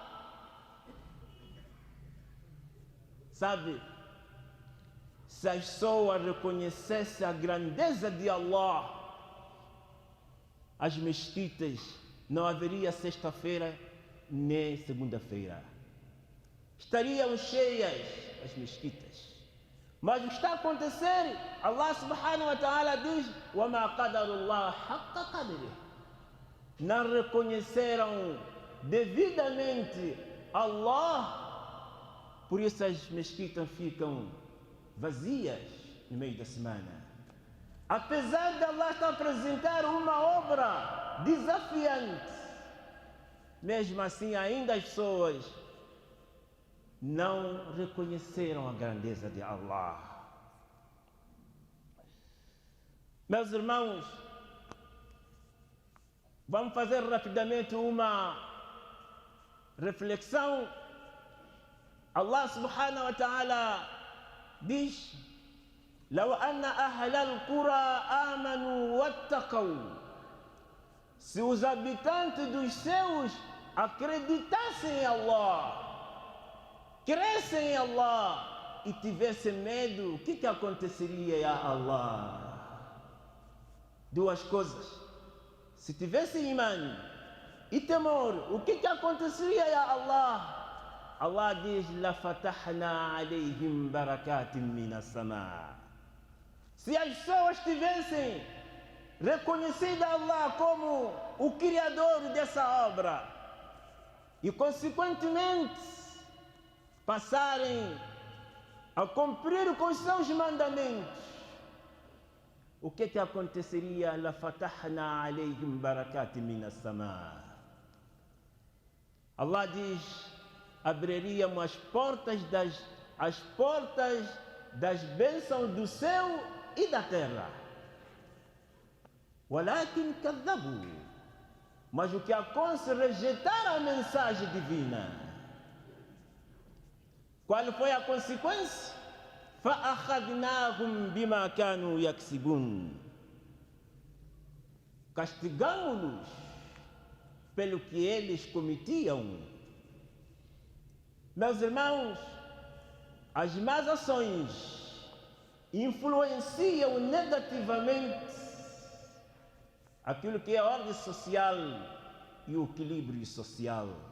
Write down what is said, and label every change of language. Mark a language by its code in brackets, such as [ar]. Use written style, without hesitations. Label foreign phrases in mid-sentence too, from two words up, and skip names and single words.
[pt] Sabe, se as pessoas reconhecessem a grandeza de Allah, as mesquitas não haveria sexta-feira nem segunda-feira. Estariam cheias as mesquitas. Mas o que está a acontecer? Allah [ar] سبحانه وتعالى [pt] diz: [ar] وَمَا قَدَرُ اللَّهَ حَقَّ قَدْرِهِ. [pt] Não reconheceram devidamente Allah, por isso as mesquitas ficam vazias no meio da semana. Apesar de Allah estar a apresentar uma obra desafiante, mesmo assim ainda as pessoas não reconheceram a grandeza de Allah. Meus irmãos, vamos fazer rapidamente uma reflexão. Allah [ar] سبحانه وتعالى [pt] diz: [ar] لو أن أهل القرى آمنوا واتقوا. [pt] Se os habitantes dos céus acreditassem em Allah, crescem em Allah e tivessem medo, o que aconteceria a Allah? Duas coisas. Se tivessem imã e temor, o que aconteceria a Allah? Allah diz: [ar] لَفَتَحْنَا عَلَيْهِمْ بَرَكَاتٍ مِنَ السَّمَاءِ. [pt] Se as pessoas tivessem reconhecido Allah como o criador dessa obra e, consequentemente, passarem a cumprir com os seus mandamentos, o que aconteceria? [ar] لَفَتَحْنَا عَلَيْهِمْ بَرَكَاتٍ مِنَ السَّمَاءِ. [pt] Allah diz: abriríamos as portas das bênçãos do céu e da terra. [ar] وَلَكِنْ كَذَّبُوا. [pt] Mas o que acontece? Rejeitaram a mensagem divina. Qual foi a consequência? [ar] فَأَخَذْنَاهُمْ بِمَا كَانُوا يَكْسِبُونَ. [pt] Castigamos-los pelo que eles cometiam. Meus irmãos, as más ações influenciam negativamente aquilo que é a ordem social e o equilíbrio social.